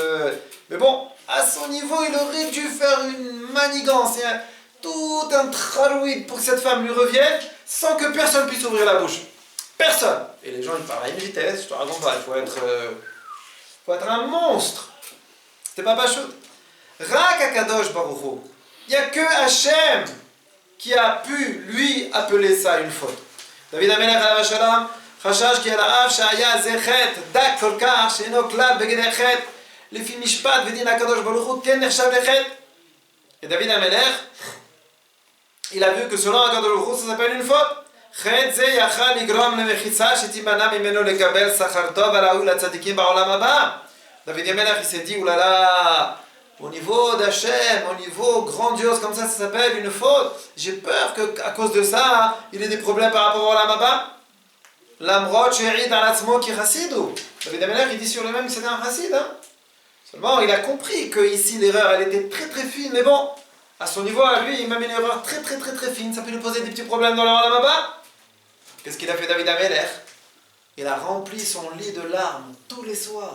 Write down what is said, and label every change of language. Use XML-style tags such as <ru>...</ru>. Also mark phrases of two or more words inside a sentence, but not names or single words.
<fr>Mais bon, à son niveau, il aurait dû faire une manigance, tout un tralouïd pour que cette femme lui revienne, sans que personne puisse ouvrir la bouche. Personne. Et les gens, ils parlent à une vitesse, je te raconte pas, il faut être un monstre. C'était pas Pachout.</fr> <he>רק קדוש ברוך הוא.</he> <fr>Il n'y a que Hachem qui a pu, lui, appeler ça une faute.</fr> <he>דוד המלך עליו השלום, חשש כי על האף שהיה זה חטא דק כל כך שאינו כלל בגדר חטא לפי משפט ודין הקדוש ברוך הוא כן נחשב לחטא.</he> <fr>Et David Amelech, il a vu que selon</fr> <he>הקדוש ברוך הוא</he> <fr>ça s'appelle une faute.</fr> <he>חטא זה יכל לגרום למחיצה שתימנע ממנו לקבל שכר טוב הראוי לצדיקים בעולם הבא.</he> <fr>David Amelech il s'est dit oulala, au niveau d'Hachem, au niveau grandiose comme ça s'appelle une faute. J'ai peur qu'à cause de ça, il ait des problèmes par rapport au</fr> <he>עולם הבא. למרות שהעיד על עצמו כי חסידו.</he> <fr>David Amelech il dit sur lui-même que c'était un chassid. Seulement il a compris que ici l'erreur elle était très très fine, mais bon, à son niveau à lui, il m'a mis une erreur très très très très fine, ça peut lui poser des petits problèmes dans le</fr> <he>עולם הבא.</he> <fr>Qu'est-ce qu'il a fait David Amelech? Il a rempli son lit de larmes tous les soirs.</fr>